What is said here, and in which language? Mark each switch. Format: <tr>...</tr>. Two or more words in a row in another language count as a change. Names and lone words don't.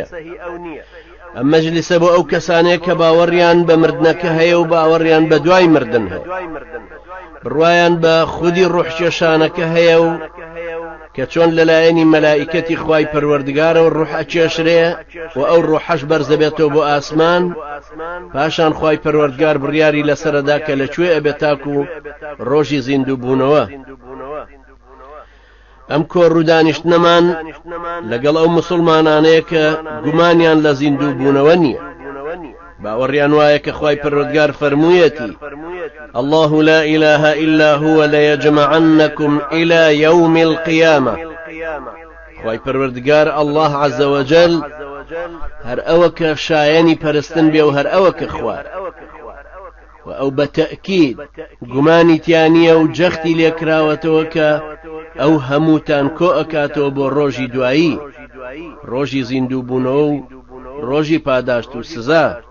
<ckb>ئەم مەجلیسە بۆ ئەو کەسانەیە کە باوەڕیان بە مردنەکە هەیە و باوەڕیان بە دوای مردن هەیە، بڕوایان بە خودی ڕوحکێشانەکە هەیە و کە چۆن لەلایەنی مەلائیکەتی خوای پەروەردگارە و ڕوح ئەچێشرێ و ئەو ڕوحەش بەرزەبێتەوە بۆ ئاسمان، پاشان خوای پەروەردگار بڕیاری لەسەرەدا کە لەکوێ ئەبێت تاکو ڕۆژی زیندوو بوونەوە. ئەم کۆڕوودانیشتنەمان لەگەڵ ئەو مسلمانانەیە کە گومانیان لە زیندوو بوونەوە نییە، باوەڕیان وایە کە خوای پەروەردگار فەرموویەتی:</ckb> <ar>الله لا إله إلا هو ليجمعنكم إلى يوم القيامة.</ar> <ckb>خوای پەروەردگار</ckb> <ar>الله عز وجل</ar> <ckb>هەر ئەوە کە شایەنی پەرستن بێ و هەر ئەوە کە خوار و ئەو بە تەئکید گومانی تیانیە و جەختی لێکراوەتەوە کە ئەو هەمووتان کۆ ئەکاتەوە بۆ ڕۆژی دوایی، ڕۆژی زیندوو بوونەوە و ڕۆژی پاداشت و سزا.</ckb>